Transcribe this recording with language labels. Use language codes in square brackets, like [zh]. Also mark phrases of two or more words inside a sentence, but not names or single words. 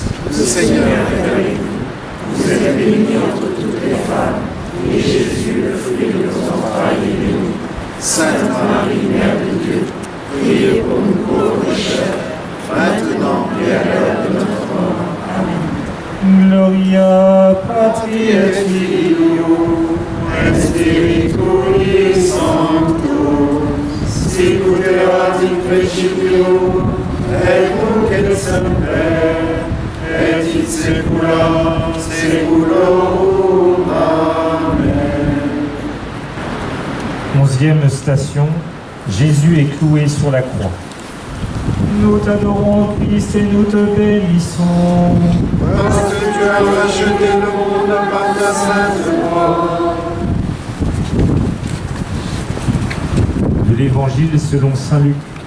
[fr] le Seigneur est avec vous. Vous êtes bénie entre toutes les femmes, et Jésus, le fruit de vos entrailles, est béni. Sainte Marie, Mère de Dieu, priez pour nous pauvres pécheurs, maintenant et à l'heure de notre mort. Amen. [la] Patri et Filio, et Spiritui Sancto, sicut erat in principio, et nunc et semper, et in saecula saeculorum. [fr] Amen. 11e station, Jésus est cloué sur la croix. Nous t'adorons, Christ, et nous te bénissons. Parce que tu as racheté le monde par ta sainte croix. De l'Évangile selon saint Luc.